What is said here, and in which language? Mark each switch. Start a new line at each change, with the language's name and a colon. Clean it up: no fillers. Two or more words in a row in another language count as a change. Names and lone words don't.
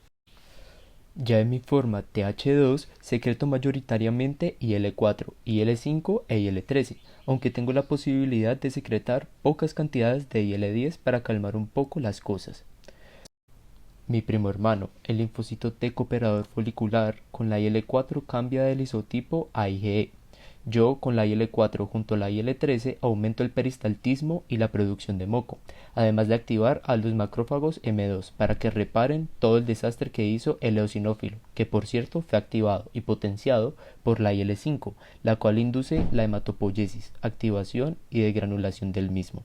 Spanish: Ya en mi forma TH2 secreto mayoritariamente IL4, IL5 e IL13, aunque tengo la posibilidad de secretar pocas cantidades de IL10 para calmar un poco las cosas. Mi primo hermano, el linfocito T cooperador folicular, con la IL4 cambia del isotipo a IgE. Yo, con la IL4 junto a la IL13, aumento el peristaltismo y la producción de moco, además de activar a los macrófagos M2 para que reparen todo el desastre que hizo el eosinófilo, que por cierto fue activado y potenciado por la IL5, la cual induce la hematopoiesis, activación y degranulación del mismo.